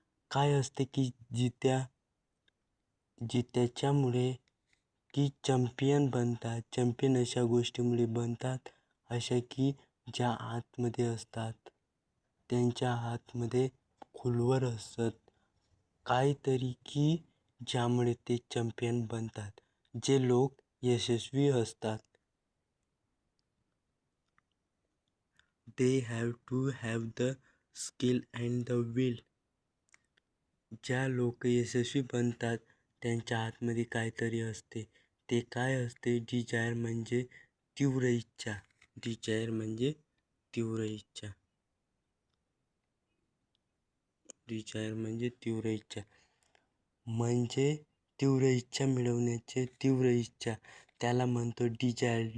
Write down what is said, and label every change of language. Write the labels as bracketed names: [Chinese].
[Marathi] काय असते की जित्याच्यामुळे की चॅम्पियन बनतात. चॅम्पियन अशा गोष्टीमुळे बनतात अशा की ज्या आतमध्ये असतात त्यांच्या आतमध्ये खोलवर असत काहीतरी की ज्यामुळे ते चॅम्पियन बनतात. जे लोक यशस्वी असतात [English] they have to have the skill and the will. [Marathi] ज्या लोक यशस्वी बनतात त्यांच्या आतमध्ये काहीतरी असते. ते काय असते? डिझायर म्हणजे तीव्र इच्छा. डिझायर म्हणजे तीव्र इच्छा. डिझायर म्हणजे तीव्र इच्छा. म्हणजे तीव्र इच्छा मिळवण्याचे तीव्र इच्छा त्याला म्हणतो डिझायर.